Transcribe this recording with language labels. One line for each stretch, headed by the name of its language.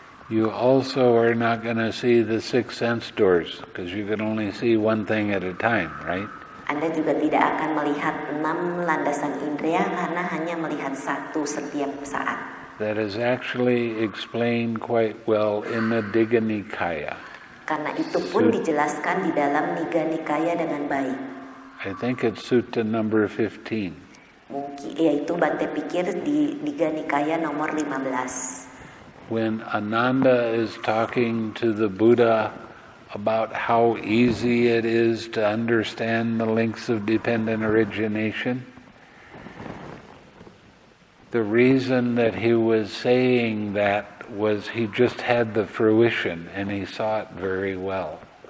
English: You also are not going to see the six sense doors because you can only see one thing at a time, right?
Indonesian: Anda juga tidak akan melihat 6 landasan indera karena hanya melihat satu setiap saat.
English: That is actually explained quite well in the Digha-Nikaya.
Indonesian: Karena itu pun dijelaskan di dalam Digha-Nikaya dengan baik.
English: I think it's Sutta number 15.
Indonesian: Mungkin yaitu Bhante pikir di Digha-Nikaya nomor 15.
English: When Ananda is talking to the Buddha about how easy it is to understand the links of dependent origination, the reason that he was saying that was he just had the fruition and he saw it very well.